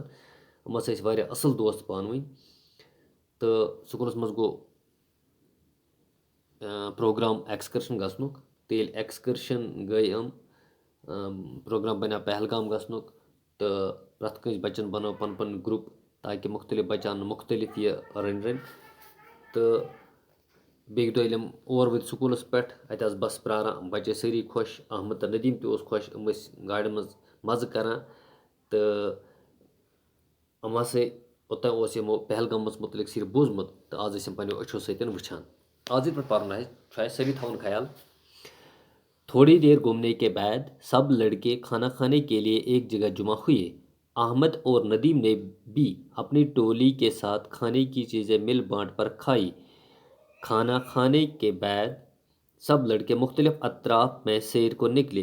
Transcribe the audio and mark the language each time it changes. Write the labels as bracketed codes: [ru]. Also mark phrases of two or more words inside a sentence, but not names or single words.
[ks] یِم ہسا ٲسۍ واریاہ اَصٕل دوست پانہٕ ؤنۍ. تہٕ سکوٗلس منٛز گوٚو پروگرام ایکسکرشن گژھنُک تہٕ ییٚلہِ ایکسکرشن گٔے پروگرام بنیٛو پہلگام گژھنُک تہٕ پرٛٮ۪تھ کٲنٛسہِ بچن بنٲو پنُن پنُن گرُپ تاکہِ مختلف بچہٕ انن مختلف یہِ رٔنۍ تہٕ بیٚکہِ دۄہ ییٚلہِ یِم اور وٲتۍ سکوٗلس پٮ۪ٹھ اَتہِ آسہٕ بس پیاران. بچہٕ ٲسۍ سٲری خۄش، احمد تہٕ ندیٖم تہِ اوس خۄش. یِم ٲسۍ گاڑِ منٛز مزٕ کران تہٕ یِم ہسا اوٚتام اوس یِمو پہلگامس متعلق صرف بوٗزمُت تہٕ آز ٲسۍ یِم پنٛنیو أچھو سۭتۍ وٕچھان. آز ییٚتہِ پٮ۪ٹھ پرُن چھُ اَسہِ سٲری تھاوُن خیال. [ur] تھوڑی دیر گھومنے کے بعد سب لڑکے کھانا کھانے کے لیے ایک جگہ جمع ہوئے. احمد اور ندیم نے بھی اپنی ٹولی کے ساتھ کھانے کی چیزیں مل بانٹ پر کھائی. کھانا کھانے کے بعد سب لڑکے مختلف اطراف میں سیر کو نکلے.